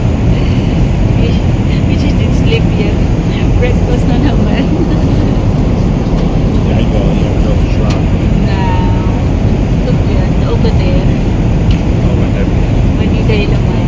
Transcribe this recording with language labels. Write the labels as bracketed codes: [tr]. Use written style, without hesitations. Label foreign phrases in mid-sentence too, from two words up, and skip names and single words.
[en] We just didn't sleep yet. Breakfast [tl] na naman. [nl] Ja, ik wel. Je hebt wel geslapen. [en] Now, look there, over there. [nl] Oh, wat heb je? [tl] Manila naman.